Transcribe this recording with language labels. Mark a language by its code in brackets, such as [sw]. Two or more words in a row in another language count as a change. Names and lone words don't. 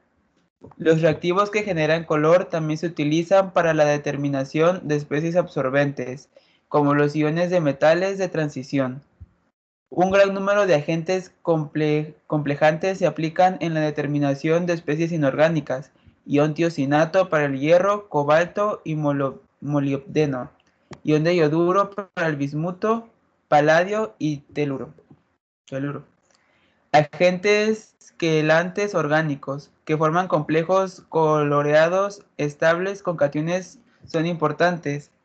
[es] Los reactivos que generan color también se utilizan para la determinación de especies absorbentes, como los iones de metales de transición. Un gran número de agentes complejantes se aplican en la determinación de especies inorgánicas, ion tiosinato para el hierro, cobalto y molibdeno, ion de yoduro para el bismuto, paladio y teluro. Agentes quelantes orgánicos que forman complejos coloreados estables con cationes son importantes.